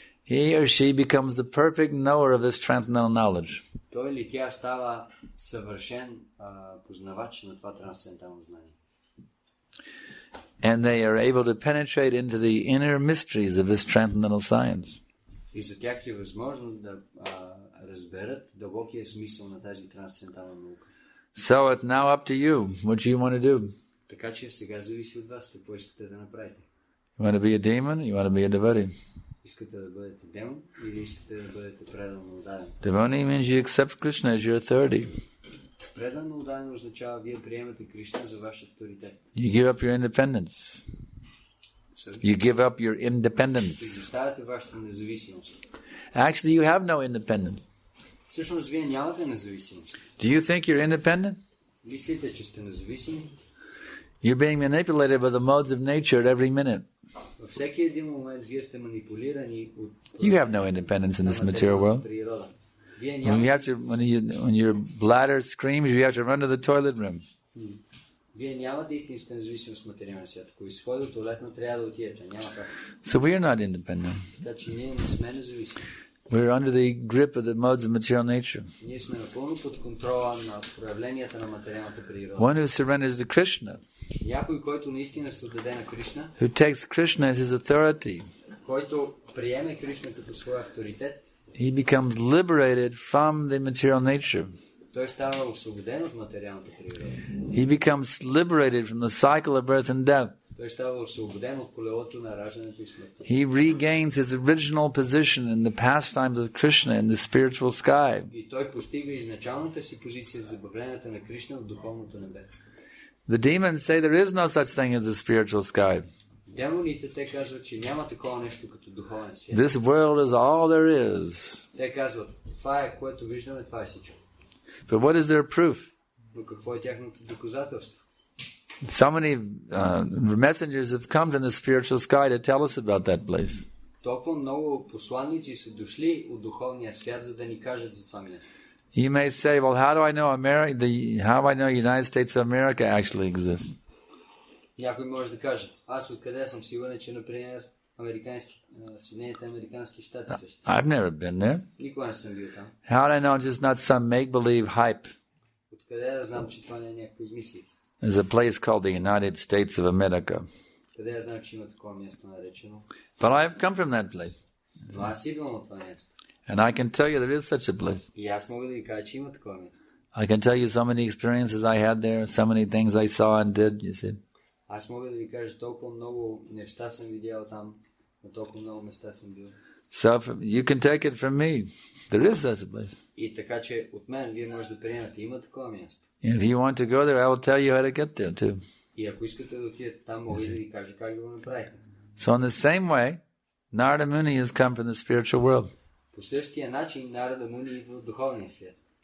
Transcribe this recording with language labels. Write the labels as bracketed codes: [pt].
[en] he or she becomes the perfect knower of this transcendental knowledge. [bg] той или тя става съвършен познавач на това трансцендентално знание. [en] And they are able to penetrate into the inner mysteries of this transcendental science. [bg] И за тях е възможно да разберат дълбокия смисъл на тази трансцендентална наука. [en] So it's now up to you. What do you want to do? [bg] Така че сега зависи от вас какво искате да направите. [en] You want to be a demon? You want to be a devotee? [bg] Искате да бъдете демон или искате да бъдете предано отдаден? [en] Devotee means you accept Krishna as your authority. [bg] Предано отдаден означава вие приемате Кришна за ваш авторитет. [en] You give up your independence. You give up your independence. [bg] Изоставяте вашата независимост. [en] Actually, you have no independence. [bg] Всъщност вие нямате независимост. [en] Do you think you're independent? [bg] Мислите, че сте независими? [en] You're being manipulated by the modes of nature at every minute. [bg] Във всеки един момент вие сте манипулирани от [en] You have no independence in this material world. [bg] природа. Вие [en] When [bg] нямате, [en] when your bladder screams, you have to run to the toilet room. [bg] вие нямате истинска независимост в материалния свят. Ако изходи от туалетна, трябва да отидете. Няма как. [en] So we are not independent. [bg] Така че ние не сме независими. [en] We're under the grip of the modes of material nature. [bg] Ние сме напълно под контрола на проявленията на материалната природа. [en] One who surrenders to Krishna, [bg] Някой, който наистина се отдаде на Кришна, [en] who takes Krishna as his authority, [bg] който приеме Кришна като своя авторитет, [en] he becomes liberated from the material nature. [bg] той става освободен от материалната природа. [en] He becomes liberated from the cycle of birth and death. [bg] Той става освободен от колелото на раждането и смъртта. [en] He regains his original position in the pastimes of Krishna in the spiritual sky. [bg] И той постига изначалната си позиция за забавленията на Кришна в духовното небе. [en] The demons say there is no such thing as the spiritual sky. [bg] Демоните, те казват, че няма такова нещо като духовен свят. [en] This world is all there is. [bg] Те казват, това е, което виждаме, това е всичко. [en] But what is their proof? [bg] Но какво е тяхното доказателство? [en] So many messengers have come from the spiritual sky to tell us about that place. [bg] Толкова много посланици са дошли от духовния свят, за да ни кажат за това място. [en] You may say, well, how do I know United States of America actually exists? [bg] Някой може да каже, аз откъде съм сигурен, че, например, Съединените американски щати също. [en] I've never been there. [bg] Никога не съм бил там. [en] How do I know it's just not some make-believe hype? [bg] Откъде да знам, че това не е някаква измислица? [en] There's a place called the United States of America. [bg] Къде да знам, че има такова място наречено? [en] But I've come from that place. [bg] Но аз идвам от това място. [en] And I can tell you there is such a place. [bg] И аз мога да ви кажа, че има такова място. [en] I can tell you so many experiences I had there, so many things I saw and did, you see. [bg] Аз мога да ви кажа, толкова много неща съм видял там, на толкова много места съм бил. [en] So you can take it from me. There is such a place. [bg] И така че от мен вие може да приемате, има такова място. [en] And if you want to go there, I will tell you how to get there too. [bg] И ако искате да отидете там, мога да ви кажа как да го направите. [en] So in the same way, Narada Muni has come from the spiritual world. [bg] По същия начин Нарада Муни идва от духовния свят.